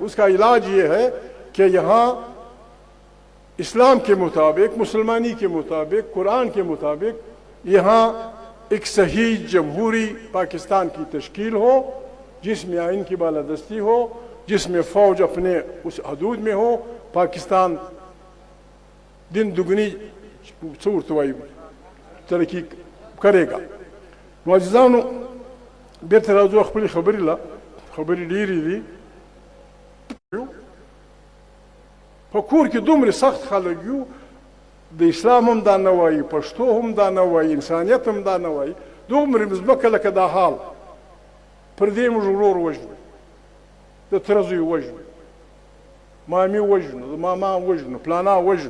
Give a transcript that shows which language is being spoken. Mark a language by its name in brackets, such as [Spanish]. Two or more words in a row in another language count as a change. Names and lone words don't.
[Urdu] اس کا علاج یہ ہے کہ یہاں اسلام کے مطابق, مسلمانی کے مطابق, قرآن کے مطابق یہاں ایک صحیح جمہوری پاکستان کی تشکیل ہو, جس میں آئین کی بالادستی ہو, جس میں فوج اپنے اس حدود میں ہو. پاکستان دن دگنی صورتوائی ترقی کرے گا. [Pashto] معززانو بیرته راځو خپلې خبرې ډېرې دي. په کور کې دومره سخت خلک یو, د اسلام هم دا نه وایي, پښتو هم دا نه وایي, انسانیت هم دا نه وایي, دومره مځمکه لکه دا حال پر دې موږ ورور وژنو, د تره زوی وژنو, مامي وژنو, د ماما وژنو, پلانا وژنو.